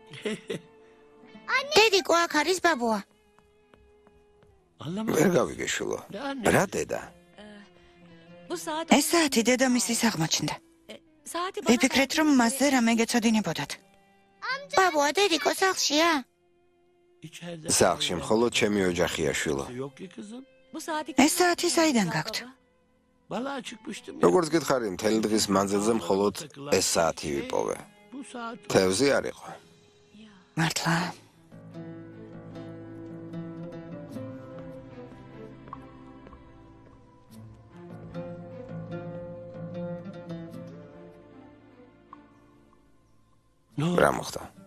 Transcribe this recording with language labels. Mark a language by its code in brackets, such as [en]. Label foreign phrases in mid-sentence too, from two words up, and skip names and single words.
[ka] დედიკო აქ არის ბაბუა. ვერ გავიგე შვილო. რა დედა? [tr] Bu saat... [ka] ეს საათი დედამისის აღმოჩნდა. [tr] Saati bana... [ka] ვიფიქრეთ, რომ მასზე რამე გეცოდინებოდათ. ბაბუა დედიკო სახლშია? [tr] İçeride. [ka] სახლში მხოლოდ ჩემი ოჯახია შვილო. [tr] Yok ki kızım. Bu saati... [ka] ეს საათი საიდან გაქვთ? [tr] Balığa çıkmıştım. [ka] როგორც გითხარი, მთელი დღის მანძილზე მხოლოდ ეს საათი ვიპოვე. [tr] Bu saat [ka] თევზი არ იყო. მართლა? რა მოხდა?